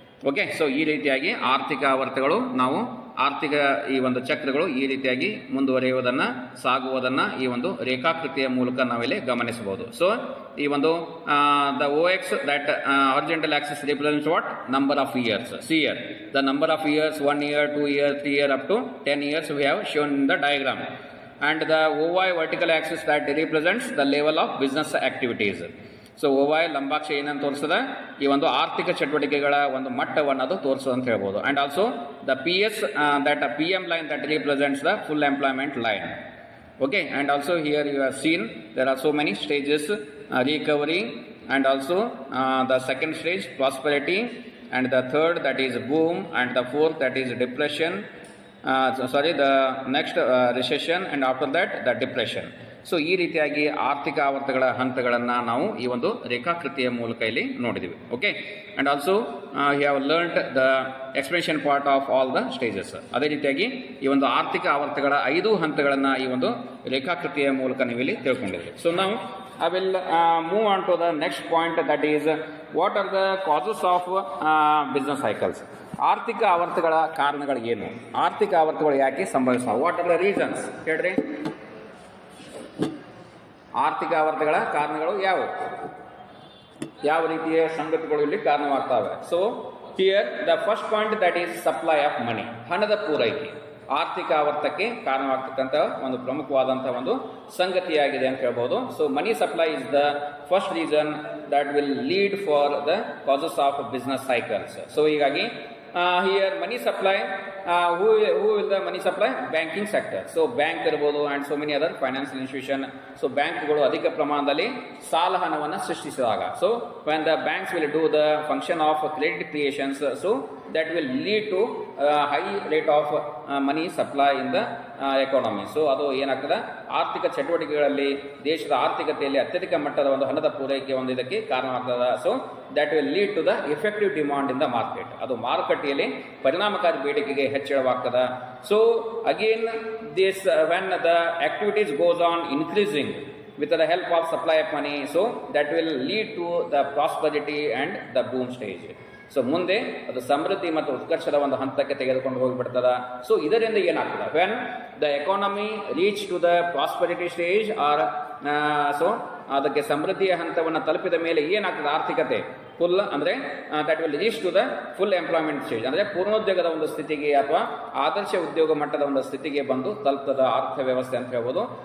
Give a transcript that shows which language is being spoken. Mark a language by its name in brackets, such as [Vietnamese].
[Kannada] Okay, so ಈ ರೀತಿಯಾಗಿ ಆರ್ಥಿಕ ಆವರ್ತಗಳು, ನಾವು ಆರ್ಥಿಕ ಈ ಒಂದು ಚಕ್ರಗಳು ಈ ರೀತಿಯಾಗಿ ಮುಂದುವರಿಯುವುದನ್ನು, ಸಾಗುವುದನ್ನು ಈ ಒಂದು ರೇಖಾಕೃತಿಯ ಮೂಲಕ ನಾವಿಲ್ಲಿ ಗಮನಿಸಬಹುದು. [English] so [Kannada] ಈ ಒಂದು [English] The OX that horizontal axis represents what? Number of years. See year the number of years, 1 year, 2 year, 3 year up to 10 years we have shown in the diagram. And the OY vertical axis that represents the level of business activities. [Kannada] So OY ಲಂಬಾಕ್ಷ ಏನಂತ ತೋರಿಸ್ತದೆ? ಈ ಒಂದು ಆರ್ಥಿಕ ಚಟುವಟಿಕೆಗಳ ಒಂದು ಮಟ್ಟವನ್ನು ಅದು ತೋರಿಸೋದು ಅಂತ ಹೇಳ್ಬೋದು. [English] And also the PS that PM line that represents the full employment line. Okay, and also here you have seen there are so many stages: recovery, and also the second stage prosperity, and the third that is boom, and the fourth that is depression, the next recession, and after that the depression. [Kannada] So ಈ ರೀತಿಯಾಗಿ ಆರ್ಥಿಕ ಆವರ್ತಗಳ ಹಂತಗಳನ್ನು ನಾವು ಈ ಒಂದು ರೇಖಾಕೃತಿಯ ಮೂಲಕ ಇಲ್ಲಿ ನೋಡಿದ್ದೀವಿ. [English] Okay, and also you have learned the explanation part of all the stages. [Kannada] ಅದೇ ರೀತಿಯಾಗಿ ಈ ಒಂದು ಆರ್ಥಿಕ ಆವರ್ತಗಳ 5 ಹಂತಗಳನ್ನು ಈ ಒಂದು ರೇಖಾಕೃತಿಯ ಮೂಲಕ ನೀವು ಇಲ್ಲಿ ತಿಳ್ಕೊಂಡಿದ್ದೀವಿ. ಸೊ ನಾವು [English] I will move on to the next point, that is what are the causes of business cycles. [Kannada] ಆರ್ಥಿಕ ಆವರ್ತಗಳ ಕಾರಣಗಳು ಏನು? ಆರ್ಥಿಕ ಆವರ್ತಗಳು ಯಾಕೆ ಸಂಭವಿಸುವ? [English] what are the reasons [Kannada] ಹೇಳ್ರಿ. ಆರ್ಥಿಕ ಆವರ್ತಗಳ ಕಾರಣಗಳು ಯಾವುವು? ಯಾವ ರೀತಿಯ ಸಂಗತಿಗಳು ಇಲ್ಲಿ ಕಾರಣವಾಗ್ತವೆ? [English] so here the first point that is supply of money, [Kannada] ಹಣದ ಪೂರೈಕೆ ಆರ್ಥಿಕ ಆವರ್ತಕ್ಕೆ ಕಾರಣವಾಗ್ತಕ್ಕಂಥ ಒಂದು ಪ್ರಮುಖವಾದಂಥ ಒಂದು ಸಂಗತಿಯಾಗಿದೆ ಅಂತ ಹೇಳ್ಬೋದು. [English] So money supply is the first reason that will lead for the causes of business cycles. So ಹೀಗಾಗಿ here money supply, who will the money supply? Banking sector. So bank [Kannada] ಇರಬಹುದು [English] and so many other financial institution. So [Kannada] ಬ್ಯಾಂಕ್ಗಳು ಅಧಿಕ ಪ್ರಮಾಣದಲ್ಲಿ ಸಾಲ ಹಣವನ್ನು ಸೃಷ್ಟಿಸಿದಾಗ, [English] so when the banks will do the function of credit creations, so that will lead to high rate of money supply in the economy. [Kannada] So ಅದು ಏನಾಗ್ತದೆ? ಆರ್ಥಿಕ ಚಟುವಟಿಕೆಗಳಲ್ಲಿ, ದೇಶದ ಆರ್ಥಿಕತೆಯಲ್ಲಿ ಅತ್ಯಧಿಕ ಮಟ್ಟದ ಒಂದು ಹಣದ ಪೂರೈಕೆ ಒಂದು ಇದಕ್ಕೆ ಕಾರಣವಾಗ್ತದೆ. [English] So that will lead to the effective demand in the market. [Kannada] ಅದು ಮಾರುಕಟ್ಟೆಯಲ್ಲಿ ಪರಿಣಾಮಕಾರಿ ಬೇಡಿಕೆಗೆ ಹೆಚ್ಚಳವಾಗ್ತದೆ. [English] So again this when the activities goes on increasing with the help of supply of money, so that will lead to the prosperity and the boom stage. [Kannada] So ಮುಂದೆ ಅದು ಸಮೃದ್ಧಿ ಮತ್ತು ಉತ್ಕರ್ಷದ ಒಂದು ಹಂತಕ್ಕೆ ತೆಗೆದುಕೊಂಡು ಹೋಗಿಬಿಡ್ತದ. ಸೊ ಇದರಿಂದ ಏನಾಗ್ತದೆ? [English] when the economy reach to the prosperity stage or so [Kannada] ಅದಕ್ಕೆ ಸಮೃದ್ಧಿಯ ಹಂತವನ್ನು ತಲುಪಿದ ಮೇಲೆ ಏನಾಗ್ತದೆ? ಆರ್ಥಿಕತೆ ಫುಲ್ ಅಂದರೆ [English] that will reach to the full employment stage, [Kannada] ಅಂದರೆ ಪೂರ್ಣೋದ್ಯೋಗದ ಒಂದು ಸ್ಥಿತಿಗೆ ಅಥವಾ ಆದರ್ಶ ಉದ್ಯೋಗ ಮಟ್ಟದ ಒಂದು ಸ್ಥಿತಿಗೆ ಬಂದು ತಲುಪ್ತದ ಅರ್ಥವ್ಯವಸ್ಥೆ ಅಂತ ಹೇಳ್ಬೋದು.